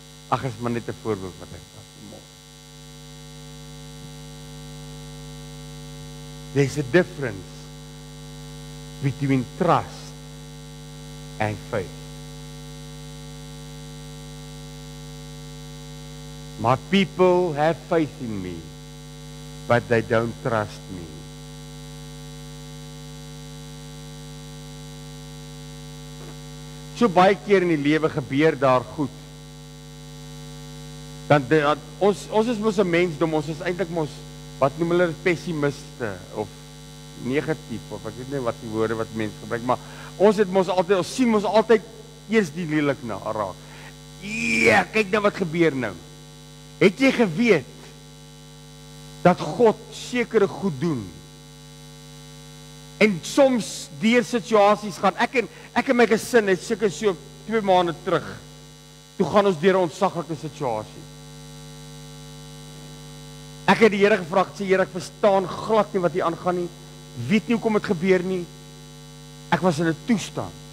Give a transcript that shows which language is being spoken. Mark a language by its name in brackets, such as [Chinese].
[Afrikaans] Ag, is maar net 'n voorbeeld wat ek vat vanmôre. [English] There's a difference between trust and faith. My people have faith in me, but they don't trust me. [Afrikaans] So baie keer in die lewe gebeur daar goed. Dan ons is mos 'n mensdom, ons is eintlik mos, wat noem hulle, pessimiste of negatief, of ek weet nie wat die woorde wat mense gebruik, maar ons het mos altyd, ons sien mos altyd eers die lelik na raak. Ja, kyk nou wat gebeur nou. Het jy geweet dat God sekere goed doen? En soms deur situasies gaan. Ek en my gesin het seker so 2 maande terug. Toe gaan ons deur 'n ontsaglike situasie. Ek het die Here gevra, sê Here, ek verstaan glad nie wat hier aangaan nie. Weet nie hoekom dit gebeur nie. Ek was in 'n toestand.